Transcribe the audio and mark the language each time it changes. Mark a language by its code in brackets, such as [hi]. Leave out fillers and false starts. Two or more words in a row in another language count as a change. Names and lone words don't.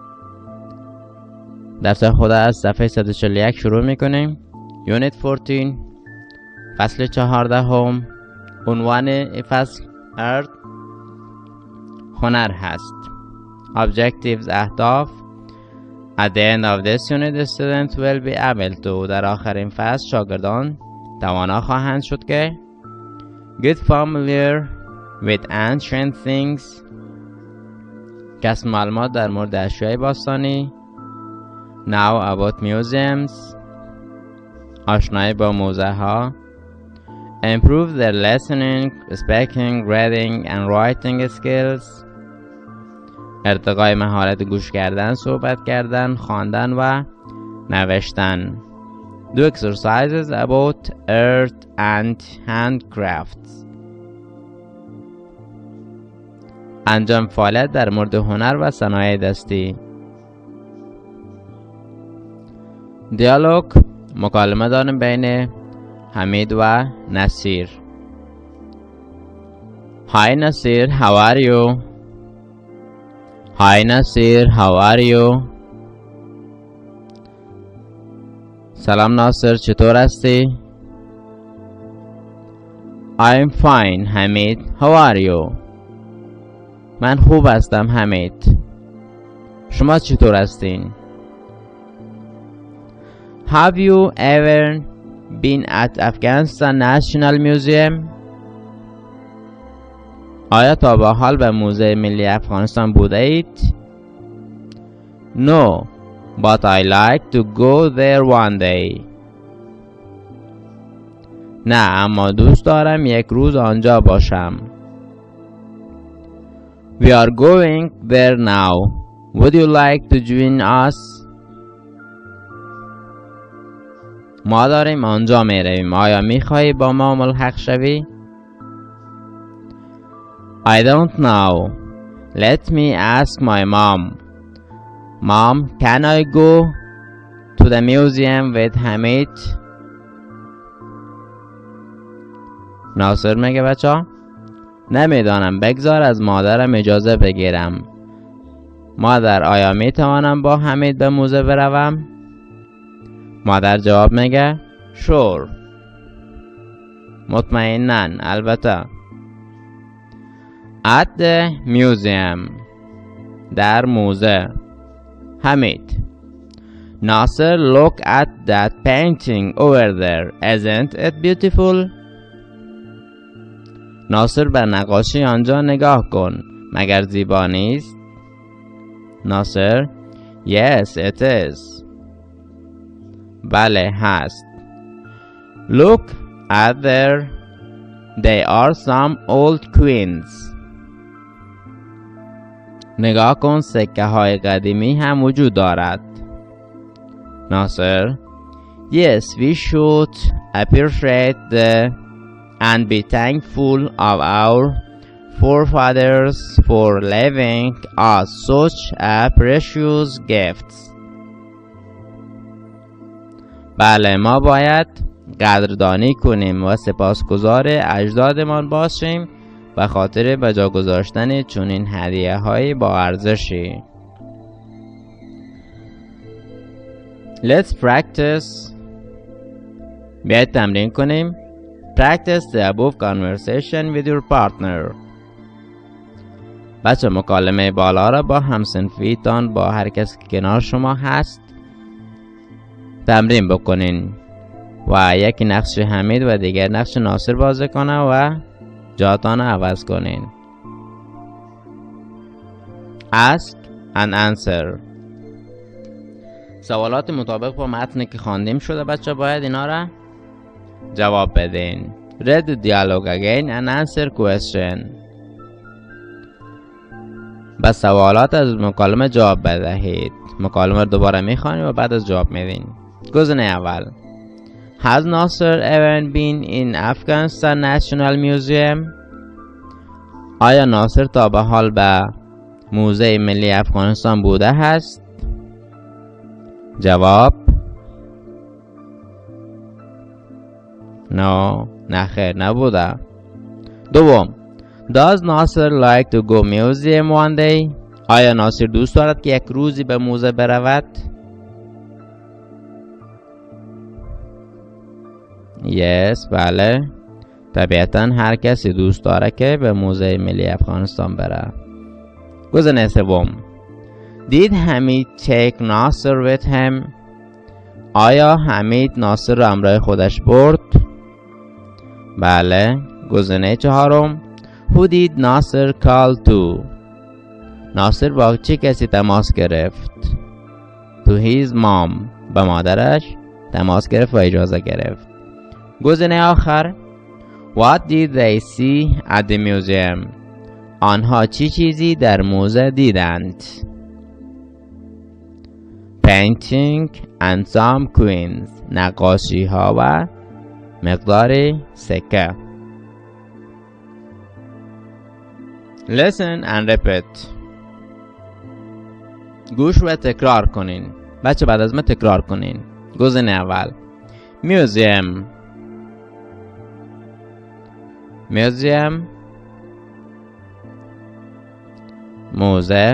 [fa] درس خود از صفحه 141 شروع میکنیم. یونیت 14 فصل 14. عنوان فصل ارت هنر هست. [en] Objectives اهداف. At the end of this unit, the students will be able to در [fa] آخرین فصل شاگردان توانا خواهند شد که [en] get familiar with ancient things، [fa] کسب معلومات در مورد اشیای باستانی، [en] know about museums، [fa] آشنایی با موزه ها، [en] improve their listening, speaking, reading and writing skills، [fa] ارتقای مهارت گوش کردن، صحبت کردن، خواندن و نوشتن. [en] Do exercises about art and handcrafts، [fa] انجام فعالیت در مورد هنر و صنایع دستی. دیالوگ، مکالمه داریم بین حمید و نصیر. [en] Hi Nasir, how are you? Hi Nasir, how are you? [fa] سلام ناصر، چطور هستی؟ [en] I'm fine حمید, how are you? [fa] من خوب هستم حمید. شما چطور هستین؟ [en] Have you ever been at Afghanistan National Museum؟ [fa] آیا تا به حال به موزه ملی افغانستان بوده اید؟ [en] No, but I like to go there one day. نه، اما دوست دارم یک روز آنجا باشم. We are going there now. Would you like to join us؟ [fa] ما داریم آنجا می رویم. آیا می خواهی با ما ملحق شوی؟ [en] I don't know. Let me ask my mom. Mom, can I go to the museum with Hamid؟ [fa] ناصر میگه بچه نمیدانم، بگذار از مادرم اجازه بگیرم. مادر، آیا میتوانم با حمید به موزه بروم؟ مادر جواب میگه sure. مطمئناً، البته. [en] At the museum، [fa] در موزه. حمید: ناصر, [en] look at that painting over there. Isn't it beautiful؟ [fa] ناصر، به نقاشی آنجا نگاه کن. مگر زیبا نیست؟ ناصر: [en] Yes, it is. [fa] بله هست. [en] Look at there. They are some old coins. [fa] نگاه کن، سکه های قدیمی هم وجود دارد. ناصر: [en] Yes, we should appreciate and be thankful of our forefathers for leaving us such a precious gifts. [fa] بله، ما باید قدردانی کنیم و سپاسگزار اجدادمان باشیم به خاطر به جا گذاشتن چنین هدیه های با ارزشی. [en] Let's practice. [fa] بیایید تمرین کنیم. [en] Practice the above conversation with your partner. [fa] بچه مکالمه بالا را با همسنفیتان، با هر کس که کنار شما هست تمرین بکنین و یکی نقش حمید و دیگر نقش ناصر بازی کنه و جاتان عوض کنین. [en] Ask and answer. [fa] سوالات مطابق با متنی که خواندیم شده بچه باید اینا را جواب بدین. [en] Read the dialogue again and answer question. [fa] به سوالات از مکالمه جواب بدهید. مکالمه رو دوباره میخوانید و بعد از جواب میدین. گزینه اول: [en] Has Nasser ever been in Afghanistan National Museum? [fa] آیا ناصر تا به حال به موزه ملی افغانستان بوده است؟ جواب نه خیر نبوده. [en] دوم Does Nasser like to go museum one day? [fa] آیا ناصر دوست دارد که یک روزی به موزه برود؟ Yes بله، طبیعتا هر کسی دوست داره که به موزه ملی افغانستان بره. گزینه سوم [en] Did Hamid take Nasser with him? [fa] آیا حمید ناصر را همراه خودش برد؟ بله. گزینه چهارم [en] Who did Nasser call to? [fa] ناصر با چه کسی تماس گرفت؟ [en] To his mom. [fa] با مادرش تماس گرفت و اجازه گرفت. گزینه آخر [en] What did they see at the museum? [fa] آنها چی چیزی در موزه دیدند؟ [en] Painting and some coins. [fa] نقاشی ها و مقدار سکه. [en] Listen and repeat. [fa] گوش و تکرار کنین. بچه بعد از من تکرار کنین. گزینه اول Museum. [en] Museum. [fa] موزه.